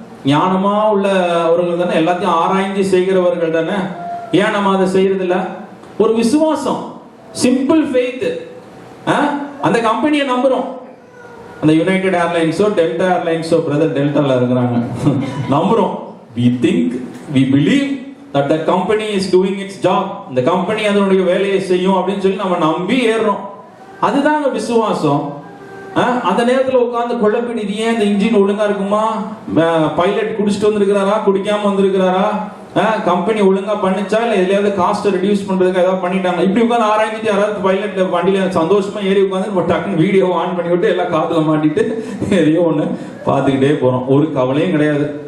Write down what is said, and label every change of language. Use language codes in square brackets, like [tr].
[ta] ஞானமா உள்ளவர்கள் தானே, எல்லாத்தையும் ஆராய்ச்சி செய்கிறவர்கள் தானே. ஏன் நம்ம அதை செய்யறது இல்ல? ஒரு விசுவாசம், சிம்பிள் ஃபெய்த். அந்த கம்பெனியை நம்புறோம். அந்த யுனைடெட் ஏர்லைன்ஸோ டெல்டா ஏர்லைன்ஸோ, பிரதர் டெல்டால இருக்கிறாங்க, நம்புறோம். [en] we think, we believe that the company is doing its job. [ta] இந்த கம்பெனி அதனுடைய வேலையை செய்யும் அப்படின்னு சொல்லி நம்ம நம்பி ஏறுறோம். அதுதான் விசுவாசம். அந்த நேரத்தில் உட்கார்ந்து குழப்பிட்டு, இது ஏன் இந்த இன்ஜின் ஒழுங்கா இருக்குமா? பைலட் குடிச்சிட்டு வந்திருக்கிறாரா, குடிக்காம வந்திருக்கிறாரா, கம்பெனி ஒழுங்கா பண்ணிச்சா, இல்ல எதுலையாவது காஸ்ட் ரெடியூஸ் பண்றதுக்கு ஏதாவது பண்ணிட்டாங்க, இப்படி உட்காந்து ஆராய்ச்சிட்டு யாராவது பைலட் வண்டியில சந்தோஷமா ஏறி உட்காந்து டக்குன்னு வீடியோ ஆன் பண்ணி விட்டு எல்லாம் காத்துல மாட்டிட்டு எதையோ ஒண்ணு பார்த்துக்கிட்டே போறோம். ஒரு கவலையும் கிடையாது.